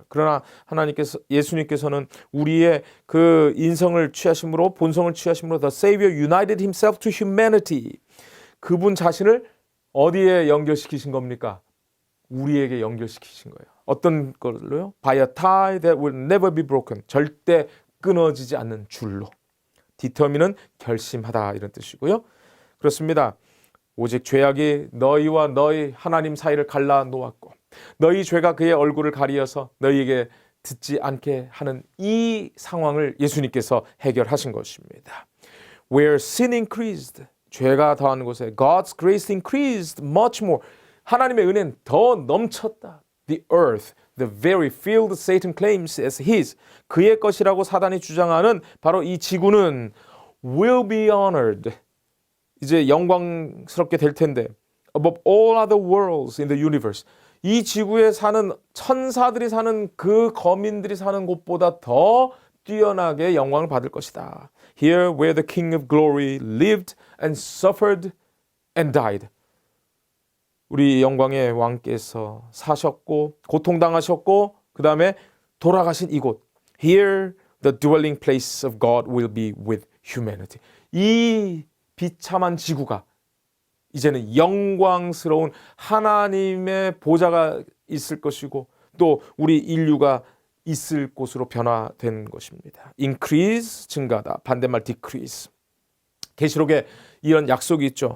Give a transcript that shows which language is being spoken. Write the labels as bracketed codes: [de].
[ko] 그러나 예수님께서는 우리의 그 인성을 취하심으로, 본성을 취하심으로 [en] The Savior united himself to humanity. [ko] 그분 자신을 어디에 연결시키신 겁니까? 우리에게 연결시키신 거예요. 어떤 걸로요? [en] By a tie that will never be broken. [ko] 절대 끊어지지 않는 줄로. determine은 결심하다 이런 뜻이고요. 그렇습니다. 오직 죄악이 너희와 너희 하나님 사이를 갈라 놓았고 너희 죄가 그의 얼굴을 가리어서 너희에게 듣지 않게 하는 이 상황을 예수님께서 해결하신 것입니다. [en] Where sin increased, [ko] 죄가 더한 곳에 [en] God's grace increased much more. [ko] 하나님의 은혜는 더 넘쳤다. [en] The earth, the very field Satan claims as his. [ko] 그의 것이라고 사단이 주장하는 바로 이 지구는 [en] will be honored. [ko] 이제 영광스럽게 될 텐데 [en] above all other worlds in the universe. [ko] 이 지구에 사는 천사들이 사는 그 거민들이 사는 곳보다 더 뛰어나게 영광을 받을 것이다. [en] Here where the King of Glory lived and suffered and died. [ko] 우리 영광의 왕께서 사셨고 고통당하셨고 그 다음에 돌아가신 이곳. [en] Here the dwelling place of God will be with humanity. [ko] 이 비참한 지구가 이제는 영광스러운 하나님의 보좌가 있을 것이고 또 우리 인류가 있을 곳으로 변화된 것입니다. Increase, 증가다. 반대말 decrease. 계시록에 이런 약속이 있죠.